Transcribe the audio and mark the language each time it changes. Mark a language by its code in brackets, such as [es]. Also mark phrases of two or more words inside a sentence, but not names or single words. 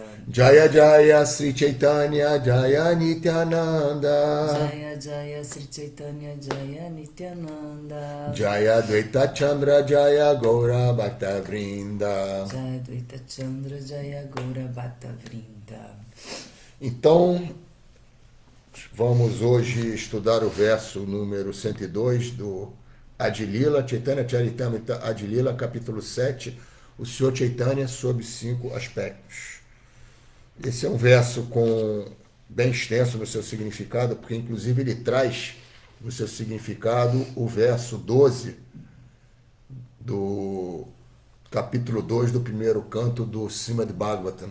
[bn] জয় জয় শ্রী চৈতন্য জয় নিত্যানন্দ. জয় জয় শ্রী চৈতন্য জয় নিত্যানন্দ. জয় দ্বৈত চন্দ্র জয় গৌর ভক্ত বৃন্দ. জয় দ্বৈত চন্দ্র জয় গৌর ভক্ত বৃন্দ. [pt] Então, vamos hoje estudar o verso número 102 do Adilila, Chaitanya Charitamrita Adilila, capítulo 7, o Senhor Chaitanya sob 5 aspectos. Esse é um verso bem extenso no seu significado, porque inclusive ele traz no seu significado o verso 12 do capítulo 2 do primeiro canto do Srimad Bhagavatam.